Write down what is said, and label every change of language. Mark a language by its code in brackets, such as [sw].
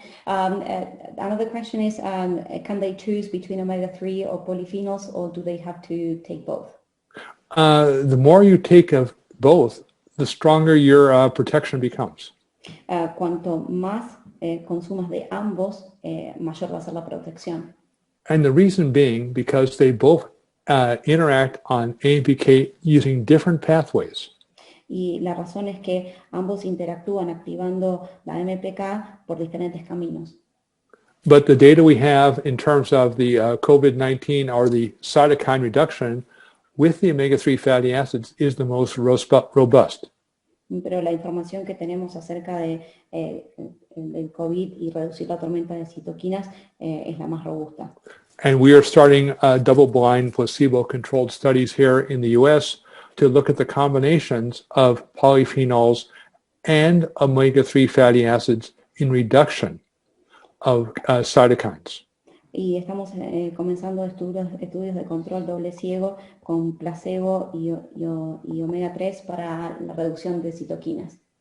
[en] Another question is, can they choose between omega-3 or polyphenols, or do they have to take both? The more you take of both, the stronger your protection becomes. [es] Cuanto más consumas de ambos, mayor va a ser la protección. [en] And the reason being because they both interact on AMPK using different pathways. [es] Y la razón es que ambos interactúan activando la MPK por diferentes caminos. [en] But the data we have in terms of the COVID-19 or the cytokine reduction with the omega-3 fatty acids is the most robust. [es] Pero la información que tenemos acerca de del COVID y reducir la tormenta de citoquinas es la más robusta. [en] And we are starting double-blind placebo-controlled studies here in the U.S. to look at the combinations of polyphenols and omega-3 fatty acids in reduction of cytokines. [es] Y estamos comenzando estudios de control doble ciego con placebo y omega 3 para la reducción de citoquinas.